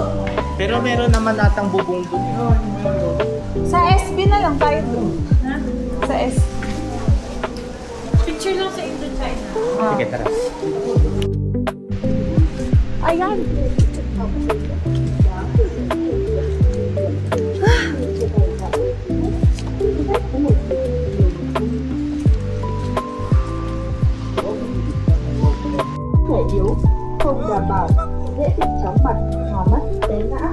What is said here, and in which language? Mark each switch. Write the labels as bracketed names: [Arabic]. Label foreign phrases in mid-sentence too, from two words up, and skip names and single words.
[Filipino] Pero meron naman natang bubong doon. Sa SB na lang tayo doon. Sa SB. Picture lang sa Indochina. Sige, tara. Ayan. [Vietnamese] thể yếu, không đảm bảo, dễ bị chóng mặt, hoa mắt, té ngã.